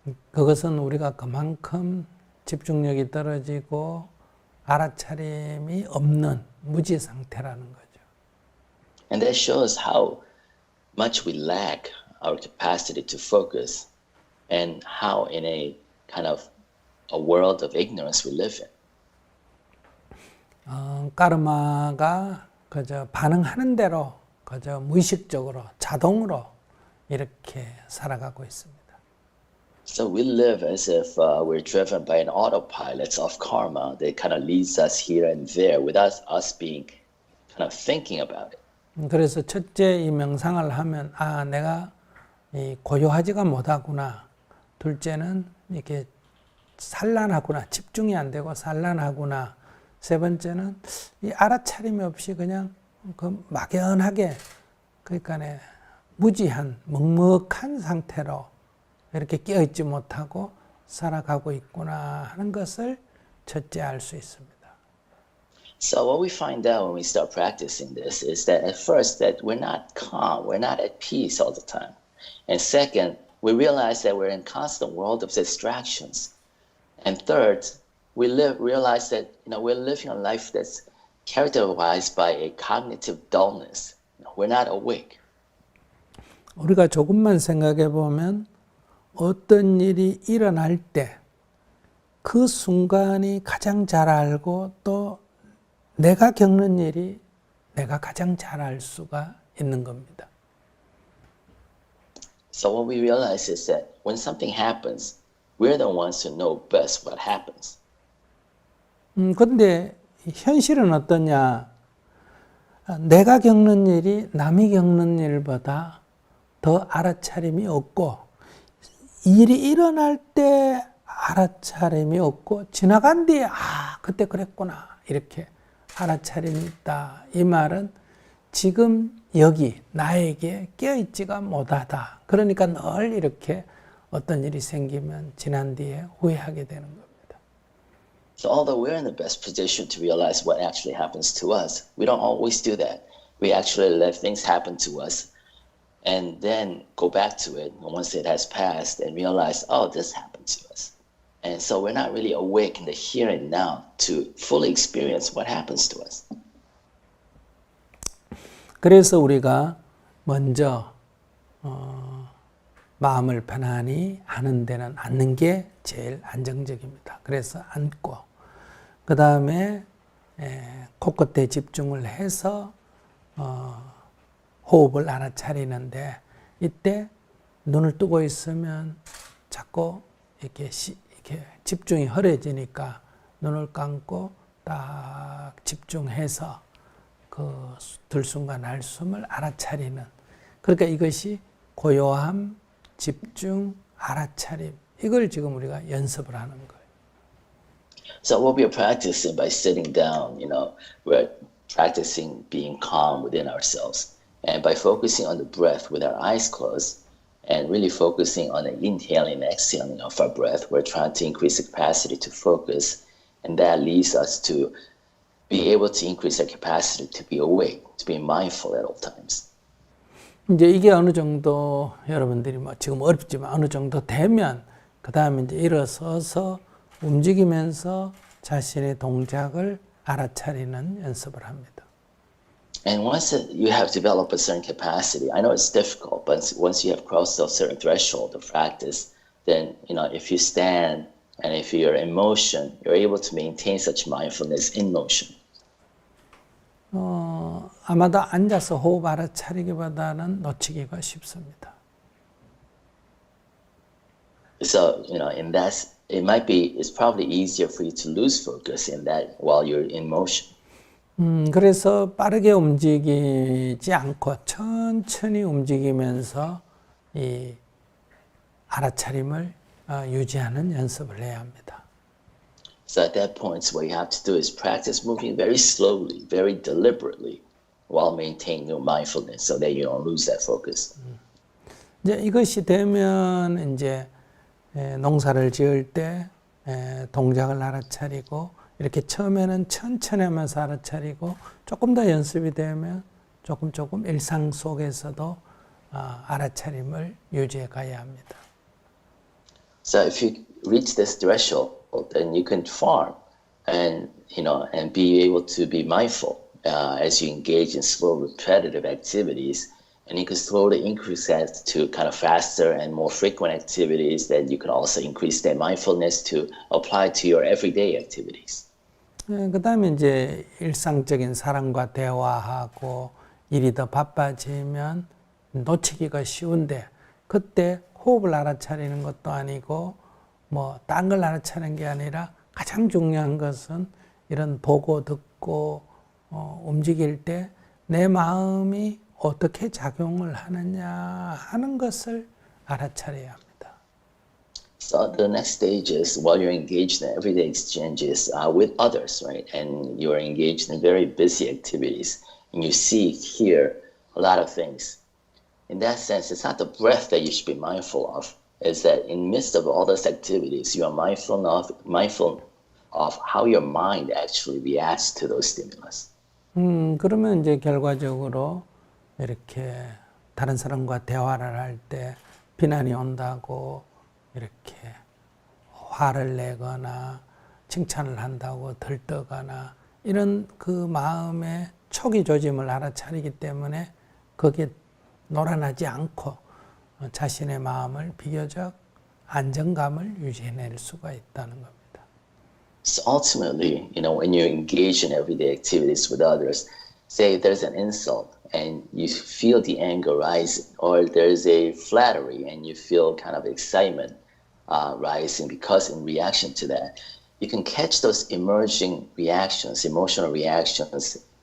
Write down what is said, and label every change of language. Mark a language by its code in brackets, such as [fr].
[ko] 그것은 우리가 그만큼 집중력이 떨어지고 알아차림이 없는 무지 상태라는 거죠. [en] And that shows how much we lack our capacity to focus and how in a kind of a world of ignorance we live in. [ko] 까르마가 그저 반응하는 대로 그저 무의식적으로 자동으로 이렇게 살아가고 있습니다. [en] So we live as if we're driven by an autopilot of karma that kind of leads us here and there without us being kind of thinking about it. [ko] 그래서 첫째 이 명상을 하면 내가 이 고요하지가 못하구나. 둘째는 이렇게 산란하구나. 집중이 안 되고 산란하구나. 세 번째는 이 알아차림이 없이 그냥 그 막연하게 그러니까 무지한 먹먹한 상태로 이렇게 깨어있지 못하고 살아가고 있구나 하는 것을 첫째 알 수 있습니다. [en] So what we find out when we start practicing this is that at first that we're not calm, we're not at peace all the time. And second, we realize that we're in a constant world of distractions. And third, we realize that we're living a life that's characterized by a cognitive dullness. We're not awake. [ko] 우리가 조금만 생각해 보면 어떤 일이 일어날 때 그 순간이 가장 잘 알고 또 내가 겪는 일이 내가 가장 잘 알 수가 있는 겁니다. [en] So what we realize is that when something happens, we're the ones who know best what happens. [ko] 그런데 현실은 어떠냐? 내가 겪는 일이 남이 겪는 일보다 더 알아차림이 없고 일이 일어날 때 알아차림이 없고 지나간 뒤에 그때 그랬구나 이렇게 알아차림이 있다. 이 말은 지금 여기 나에게 깨어있지가 못하다. 그러니까 늘 이렇게 어떤 일이 생기면 지난 뒤에 후회하게 되는 겁니다. [en] So although we're in the best position to realize what actually happens to us, we don't always do that. We actually let things happen to us and then go back to it once it has passed and realize, oh, this happened to us. And so we're not really awake in the here and now to fully experience what happens to us. [ko] 그래서 우리가 먼저 마음을 편안히 하는 데는 앉는 게 제일 안정적입니다. 그래서 앉고 그 다음에 코끝에 집중을 해서 호흡을 알아차리는데 이때 눈을 뜨고 있으면 자꾸 이렇게 집중이 흐려지니까 눈을 감고 딱 집중해서 그 들숨과 날숨을 알아차리는 그러니까 이것이 고요함, 집중, 알아차림 이걸 지금 우리가 연습을 하는 거예요. [en] So what we are practicing by sitting down, we're practicing being calm within ourselves. And by focusing on the breath with our eyes closed and really focusing on the inhaling and exhaling of our breath, we're trying to increase the capacity to focus. And that leads us to be able to increase our capacity to be awake, to be mindful at all times. [ko] 이제 이게 어느 정도 여러분들이 지금 어렵지만 어느 정도 되면 그 다음에 이제 일어서서 움직이면서 자신의 동작을 알아차리는 연습을 합니다. [en] And once you have developed a certain capacity, I know it's difficult, but once you have crossed a certain threshold of practice, then if you stand and if you're in motion, you're able to maintain such mindfulness in motion. [ko] 아마도 앉아서 호흡 알아차리기보다는 놓치기가 쉽습니다. [en] So, in that, it's probably easier for you to lose focus in that while you're in motion. [ko] 그래서 빠르게 움직이지 않고 천천히 움직이면서 이 알아차림을 유지하는 연습을 해야 합니다. [en] So at that point, what you have to do is practice moving very slowly, very deliberately, while maintaining your mindfulness, so that you don't lose that focus. [ko] 이제 이것이 되면 이제 농사를 지을 때 동작을 알아차리고 이렇게 처음에는 천천히 하면서 알아차리고 조금 더 연습이 되면 조금 일상 속에서도 알아차림을 유지해 가야 합니다. [en] So if you reach this threshold, then you can farm and be able to be mindful as you engage in slow repetitive activities. And you can slowly increase that to kind of faster and more frequent activities that you can also increase that mindfulness to apply to your everyday activities. [ko] 그 다음에 이제 일상적인 사람과 대화하고 일이 더 바빠지면 놓치기가 쉬운데 그때 호흡을 알아차리는 것도 아니고 딴 걸 알아차리는 게 아니라 가장 중요한 것은 이런 보고 듣고 움직일 때 내 마음이 어떻게 작용을 하느냐 하는 것을 알아차려야 합니다. [en] So the next stage is while you're engaged in everyday exchanges with others, right? And you're engaged in very busy activities and you see, hear a lot of things. In that sense, it's not the breath that you should be mindful of. It's that in the midst of all those activities, you are mindful of how your mind actually reacts to those stimulus. [ko] 그러면 이제 결과적으로 이렇게 다른 사람과 대화를 할 때 비난이 온다고 이렇게 화를 내거나 칭찬을 한다고 들떠거나 이런 그 마음의 초기 조짐을 알아차리기 때문에 거기에 놀아나지 않고 자신의 마음을 비교적 안정감을 유지해낼 수가 있다는 겁니다. [en] So ultimately, when you engage in everyday activities with others, say there's an insult and you feel the anger rising, or there's a flattery and you feel kind of excitement rising because in reaction to that, you can catch those emerging reactions, emotional reactions,